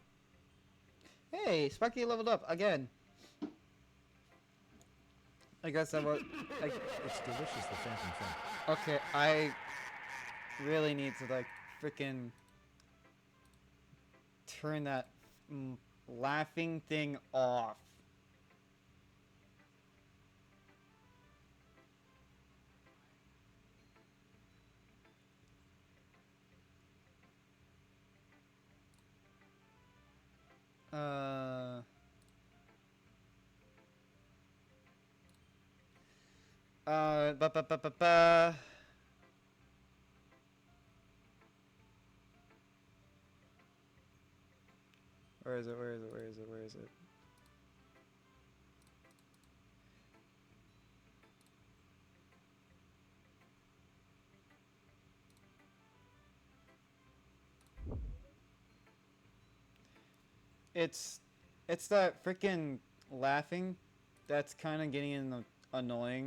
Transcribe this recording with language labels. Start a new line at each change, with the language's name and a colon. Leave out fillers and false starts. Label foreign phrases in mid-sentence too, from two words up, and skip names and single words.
English: Hey, Sparky leveled up again. I guess I was. It's delicious, the PhantomFenec. Okay, I really need to like freaking turn that laughing thing off. Uh. Ba ba ba ba ba. Where is it? Where is it? Where is it? Where is it? It's that freaking laughing that's kind of getting annoying.